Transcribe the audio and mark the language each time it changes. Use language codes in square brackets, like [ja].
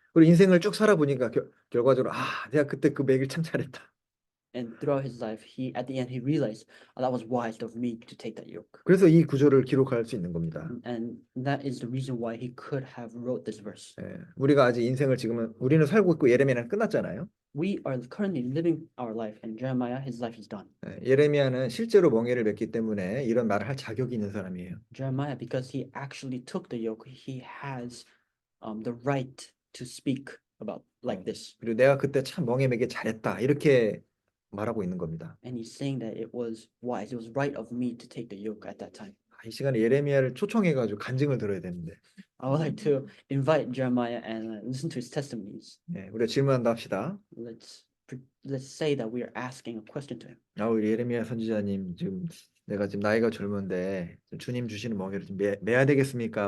[ko] 그리고 인생을 쭉 살아보니까 결과적으로 내가 그때 그 매길 참 잘했다. [en] And throughout his life, at the end, he realized that was wise of me to take that yoke. [ko] 그래서 이 구절을 기록할 수 있는 겁니다. [en] And that is the reason why he could have wrote this verse. [ko] 예, 우리가 아직 인생을 지금은 우리는 살고 있고 예레미야는 끝났잖아요. [en] We are currently living our life, and Jeremiah, his life is done. [ko] 예, 예레미야는 실제로 멍에를 맸기 때문에 이런 말을 할 자격이 있는 사람이에요. [en] Jeremiah, because he actually took the yoke, he has the right to speak about like this. [ko] 그리고 내가 그때 참 멍에 매기 잘했다 이렇게 말하고 있는 겁니다. [en] And he's saying that it was wise, it was right of me to take the yoke at that time. [ko] 이 시간에 예레미야를 초청해가지고 간증을 들어야 되는데. [en] I would like to invite Jeremiah and listen to his testimonies. [ko] 네, 우리가 질문한다 합시다. [en] Let's say that we are asking a question to him. [ko] 우리 예레미야 선지자님, 지금 내가 지금 나이가 젊은데 주님 주시는 멍에를 좀 매야 되겠습니까?